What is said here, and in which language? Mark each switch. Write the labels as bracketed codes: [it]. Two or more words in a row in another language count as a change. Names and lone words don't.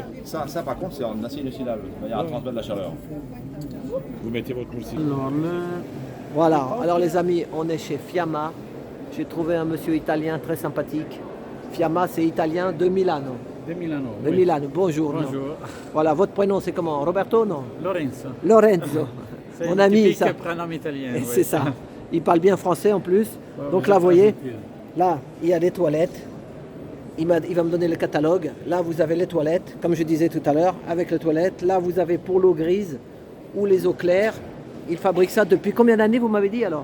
[fr] ça, par contre, c'est en acier inoxydable, de manière à transmettre la chaleur. Vous mettez votre moule ici. Voilà, alors les amis, on est chez Fiamma. J'ai trouvé un monsieur italien très sympathique. Fiamma, c'est italien de Milano. De Milano. De Milano, bonjour. non. Bonjour. Voilà, votre prénom c'est comment? Roberto, non? Lorenzo. Lorenzo. C'est Mon un ami, typique ça. prénom italien. Et oui. c'est ça. Il parle bien français en plus. Ouais, Donc ouais, là, vous voyez, très gentil. là, il y a des toilettes. Il va me donner le catalogue. Là, vous avez les toilettes, comme je disais tout à l'heure, avec les toilettes. Là, vous avez pour l'eau grise ou les eaux claires. Il fabrique ça depuis combien d'années, vous m'avez dit alors?